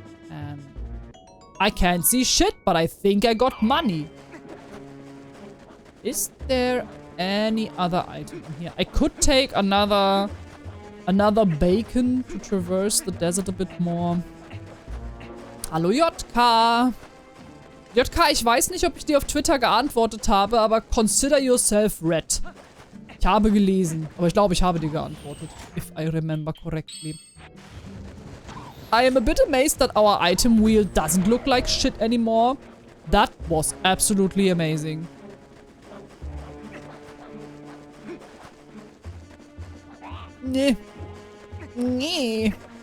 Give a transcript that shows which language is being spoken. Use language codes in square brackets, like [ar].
[en] And I can't see shit, but I think I got money. Is there any other item in here? I could take another bacon to traverse the desert a bit more. [de] Hallo JK. JK, ich weiß nicht, ob ich dir auf Twitter geantwortet habe, aber [en] consider yourself read. [de] Ich habe gelesen, aber ich glaube, ich habe dir geantwortet. [en] If I remember correctly. I am a bit amazed that our item wheel doesn't look like shit anymore. That was absolutely amazing. [de] Nee. Nee.